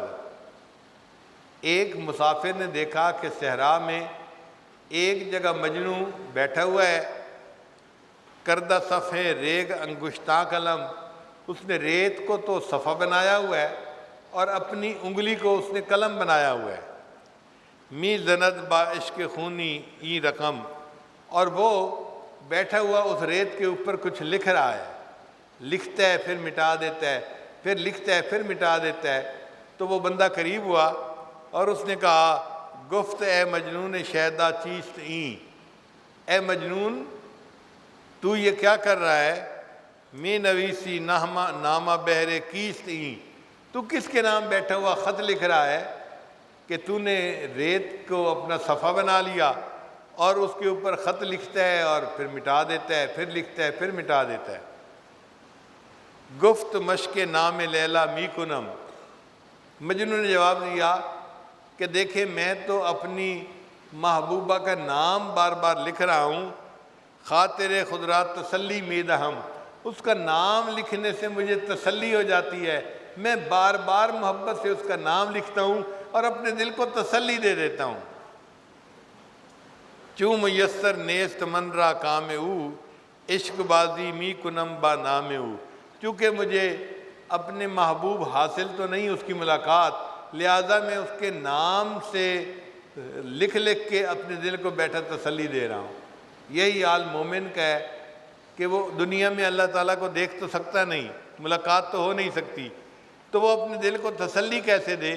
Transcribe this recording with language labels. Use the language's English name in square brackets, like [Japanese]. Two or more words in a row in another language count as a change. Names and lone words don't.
[Urdu] ایک مسافر نے دیکھا کہ صحرا میں ایک جگہ مجنوں بیٹھا ہوا ہے، [Persian] کردہ صفحے ریگ انگشتاں قلم، [Urdu] اس نے ریت کو تو صفحہ بنایا ہوا ہے اور اپنی انگلی کو اس نے قلم بنایا ہوا ہے۔ [Persian] می زند با عشق خونی ای رقم، [Urdu] اور وہ بیٹھا ہوا اس ریت کے اوپر کچھ لکھ رہا ہے، لکھتا ہے پھر مٹا دیتا ہے، پھر لکھتا ہے پھر مٹا دیتا ہے۔ تو وہ بندہ قریب ہوا اور اس نے کہا [Persian] گفت اے مجنون شیدا چیست این، [Urdu] اے مجنون تو یہ کیا کر رہا ہے؟ [Persian] می نویسی نامہ بہر کیست این، [Urdu] تو کس کے نام بیٹھا ہوا خط لکھ رہا ہے کہ تو نے ریت کو اپنا صفحہ بنا لیا اور اس کے اوپر خط لکھتا ہے اور پھر مٹا دیتا ہے، پھر لکھتا ہے پھر مٹا دیتا ہے۔ [Persian] گفت مشق نام لیلا می کنم، [Urdu] مجنون نے جواب دیا کہ دیکھیں میں تو اپنی محبوبہ کا نام بار بار لکھ رہا ہوں، [Persian] خاطر خضرات تسلی میدہ ہم، [Urdu] اس کا نام لکھنے سے مجھے تسلی ہو جاتی ہے، میں بار بار محبت سے اس کا نام لکھتا ہوں اور اپنے دل کو تسلی دے دیتا ہوں۔ [Persian] چوں میسر نیست من را کام او، عشق بازی می کنم با نام او، [Urdu] چونکہ مجھے اپنے محبوب حاصل تو نہیں اس کی ملاقات، لہذا میں اس کے نام سے لکھ لکھ کے اپنے دل کو بیٹھا تسلی دے رہا ہوں۔ یہی حال مومن کا ہے کہ وہ دنیا میں اللہ تعالیٰ کو دیکھ تو سکتا نہیں، ملاقات تو ہو نہیں سکتی، تو وہ اپنے دل کو تسلی کیسے دے؟